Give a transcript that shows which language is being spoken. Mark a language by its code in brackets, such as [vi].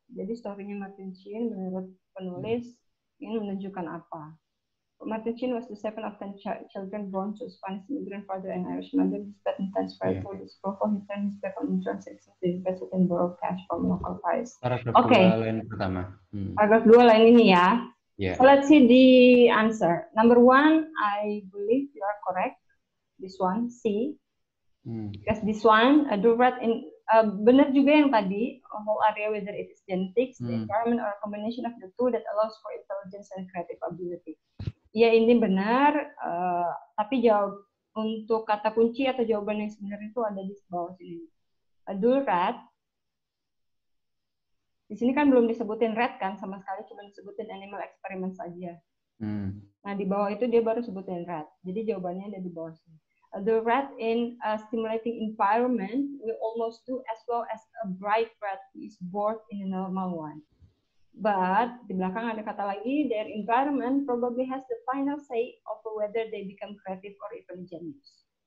[id] Jadi story-nya Martin Sheen menurut penulis ingin menunjukkan apa? [en] Martin Sheen was the 7th of 10 children born to a Spanish immigrant father and Irish mother. Despite intense fight for disapproval, he turned his back on insurance to invest and borrow cash from local buyers. [id] Paragraf 2 line pertama. Paragraf 2 line ini ya. [en] Yeah. So let's see the answer. Number 1, I believe you are correct. This one, C. Because this one, do rat in [id] benar juga yang tadi, [en] a whole area whether it is genetics, the environment, or a combination of the two that allows for intelligence and creative ability. [id] Ya ini benar, tapi jawab untuk kata kunci atau jawaban yang sebenarnya itu ada di bawah sini. Do rat. Di sini kan belum disebutin rat kan sama sekali, cuma disebutin animal experiment saja. Nah di bawah itu dia baru sebutin rat. Jadi jawabannya ada di bawah sini. [en] The rat in a stimulating environment will almost do as well as a bright rat who is bored in a normal one. But [id] di belakang ada kata lagi, [en] their environment probably has the final say of whether they become creative or even genius.